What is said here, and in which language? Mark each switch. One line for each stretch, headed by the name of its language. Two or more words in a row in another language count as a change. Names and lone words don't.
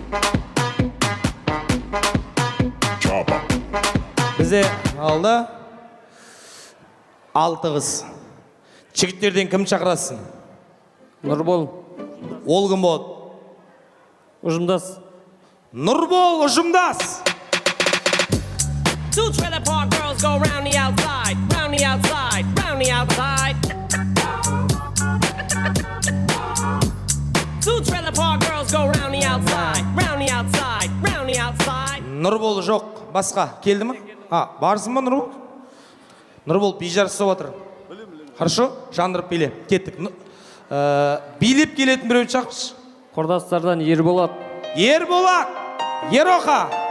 Kazakh: Chopper. Бізе алды. 6 қыз. Жігіттерден кім шақырасың? Нұрбол. Ол кім болады? Ұжымдас. Нұрбол, ұжымдас.
English: 2 trailer park girls go round the outside, round the outside, round the outside. 2 trailer park girls go round the outside, round the outside, round the outside.
Kazakh: Нұрбол жоқ, басқа. Келді ма? Барсың ба Нұрбол? Нұрбол бейжар ұстап отыр. Хорошо? Жандырып биле. Кеттік. Билеп келетін біреуін шақыршы. Құрдастардан Ерболат. Ерболат. Ероха.